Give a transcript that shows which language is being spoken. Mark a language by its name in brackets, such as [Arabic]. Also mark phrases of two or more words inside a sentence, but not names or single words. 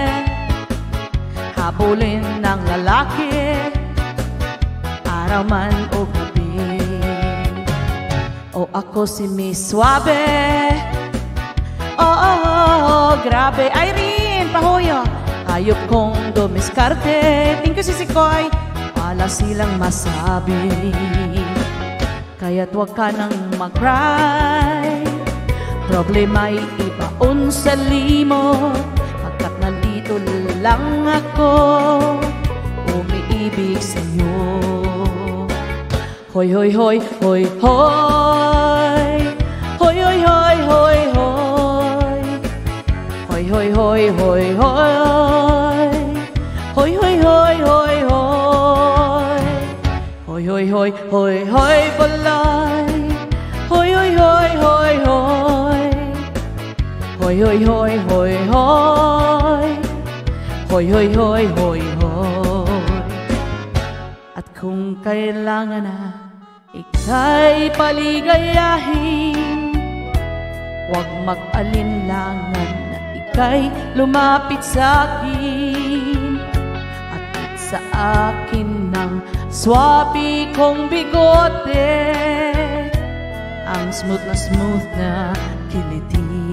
[Filipino] Habulin ng lalaki, araw man o gabi. O ako si Miss Suave, grabe. Irene, pahuyo. Hayop kong dumiskarte. [English] Thank you, [Filipino] Sikoy. Wala silang masabi, kaya't wag ka nang mag-cry. Problema'y ibaon sa limot, pagkat nandito lang ako, umiibig sa'yo. Hoy, hoy, hoy, hoy, hoy. Hoy, hoy, hoy, hoy, hoy. Hoy, hoy, hoy, hoy, hoy. Hoy, hoy, hoy, hoy, hoy. Hoy, hoy, hoy, hoy, hoy, balay. Hoy, hoy, hoy, hoy, hoy. Hoy, hoy, hoy, hoy, hoy. Hoy, hoy, hoy, hoy, hoy. At kung kailangan na ika'y paligayahin, huwag mag-alinlangan na ika'y lumapit sa akin. Atid sa akin ng swabe kong bigote, ang smooth na kiliti.